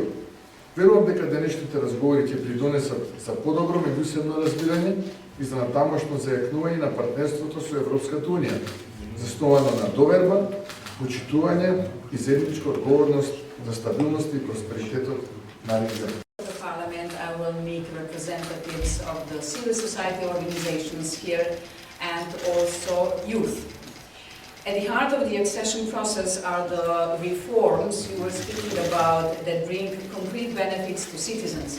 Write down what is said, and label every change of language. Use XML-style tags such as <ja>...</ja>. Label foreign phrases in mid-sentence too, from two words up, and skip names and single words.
<mk>Верувам дека денешните разговори ќе придонесат за подобро меѓусебно разбирање и за натамошно зајакнување на партнерството со Европската унија, засновано на доверба, почитување и заедничка одговорност за стабилност и просперитетот на регионот.</mk> <en>I will meet representatives of the civil society organizations here and also youth. At the heart of the accession process are the reforms you were speaking about that bring concrete benefits to citizens.</en>